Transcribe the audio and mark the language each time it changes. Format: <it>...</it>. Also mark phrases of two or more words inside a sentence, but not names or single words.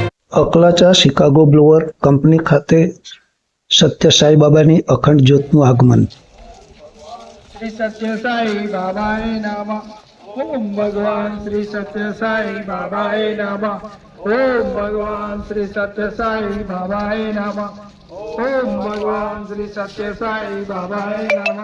<gu>અકલાચા શિકાગો બ્લોઅર કંપની ખાતે સત્ય સાઈ બાબાની અખંડ જ્યોતનું આગમન.</gu> <sa>श्री सत्य साई बाबाए नमः। ओम भगवान श्री सत्य साई बाबाए नमः। ओम भगवान श्री सत्य साई बाबाए नमः। ओम भगवान श्री सत्य साई बाबाए नमः।</sa>